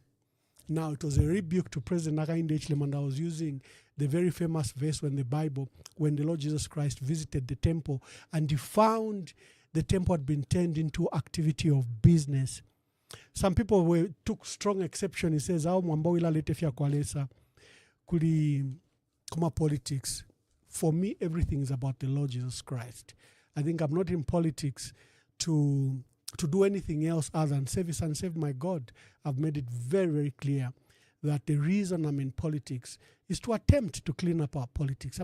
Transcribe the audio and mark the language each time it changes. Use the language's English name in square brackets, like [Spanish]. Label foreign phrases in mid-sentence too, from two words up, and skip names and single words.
[English] Now, it was a rebuke to President Hakainde Hichilema, and I was using the very famous verse when the Lord Jesus Christ visited the temple and he found the temple had been turned into activity of business. Some people took strong exception. He says, [Bemba] "Ao mwamba wila lete fya kwalesa kuli kuma politics." [English] For me, everything is about the Lord Jesus Christ. I think I'm not in politics to do anything else other than service and serve my God. I've made it very, very clear that the reason I'm in politics is to attempt to clean up our politics.